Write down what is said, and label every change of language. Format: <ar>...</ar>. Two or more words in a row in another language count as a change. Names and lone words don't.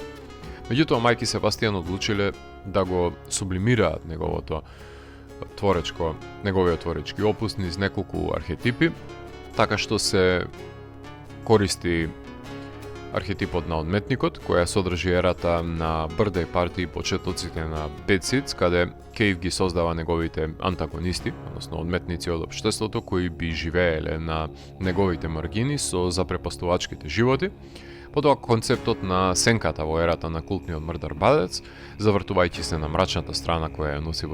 <mk>Меѓутоа Майк и Себастијан одлучиле да го сублимираат неговиот творечки опус низ неколку архетипи, така што се користи архетипот на одметникот, која содржи ерата на birthday party и почетоците на Bad Seeds, каде Кейв ги создава неговите антагонисти, односно одметници од општеството кои би живееле на неговите маргини со запрепастувачките животи. Потоа концептот на сенката во ерата на култниот мрдар бадец, завртувајќи се на мрачната страна која ја носи во</mk>